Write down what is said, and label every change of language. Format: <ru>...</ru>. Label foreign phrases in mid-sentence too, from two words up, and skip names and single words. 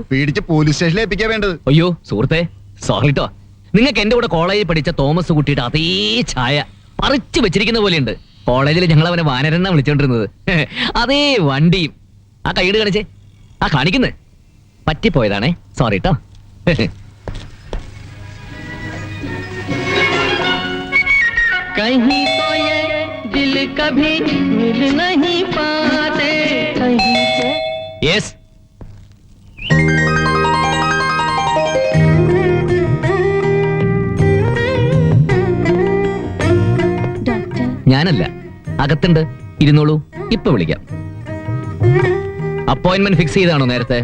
<ml>പേടിച്ച് പോലീസ് സ്റ്റേഷനിൽ ഏൽപ്പിക്കാൻ വേണ്ടത്. അയ്യോ സുഹൃത്തെ, സോറിട്ടോ. നിങ്ങൾക്ക് എന്റെ കൂടെ കോളേജിൽ പഠിച്ച തോമസ് കുട്ടിയുടെ അതേ ഛായ പറിച്ചു വെച്ചിരിക്കുന്ന പോലെയുണ്ട്. കോളേജിൽ ഞങ്ങൾ അവനെ വാനരെന്നാ വിളിച്ചോണ്ടിരുന്നത്. അതേ വണ്ടിയും. ആ കൈയ്യട് കാണിച്ചേ. ആ കാണിക്കുന്നേ പറ്റിപ്പോയതാണേ, സോറി ട്ടോ.</ml> <hi>कहीं तो ये दिल कभी मिल नहीं पाते, कहीं से</hi> <ml>യെസ്. ഞാനല്ല, അകത്തുണ്ട്, ഇരുന്നോളൂ. ഇപ്പൊ വിളിക്കാം. അപ്പോയിന്റ്മെന്റ് ഫിക്സ് ചെയ്താണോ നേരത്തെ?</ml>